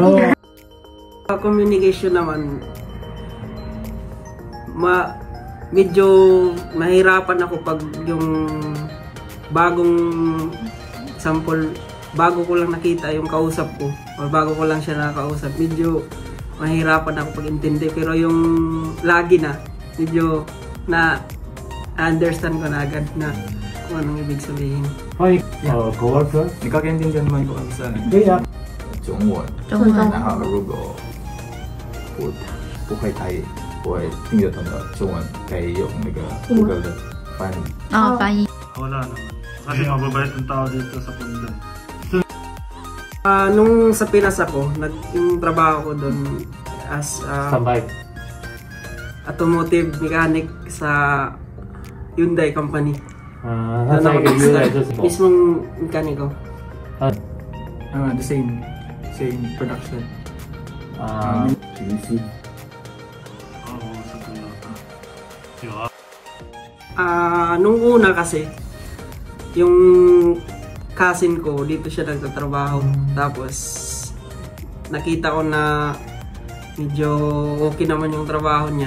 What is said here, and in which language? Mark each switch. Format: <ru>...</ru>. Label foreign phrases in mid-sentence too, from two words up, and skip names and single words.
<tl>Communication naman, medyo mahirapan ako pag yung bagong sample, bago ko lang nakita yung kausap ko o bago ko lang siya nakakausap, medyo mahirapan ako pag-intindi. Pero yung lagi na, medyo na understand ko na agad na kung anong ibig sabihin.</tl> <en>Hi, coworker.</en> <tl>Nagkakaintindihan naman ko kami sa</tl> <zh>中文，然后如果不会台语，不会听得懂的中文，可以用那个 Google 的翻译。翻译。</zh> <tl>Wala naman. Kasi mababait ang tao dito sa Punda. Nung sa Pinas ako, yung trabaho ko doon</tl> <en>as automotive mechanic</en> <tl>sa Hyundai company. Doon ako nag-start. Mismong mekaniko.</tl> <en>the same production. PVC。</en> <tl>Oo, sa Toyota. Nung una kasi, yung cousin ko, dito siya nagtatrabaho. Tapos, nakita ko na medyo okay naman yung trabaho niya.</tl>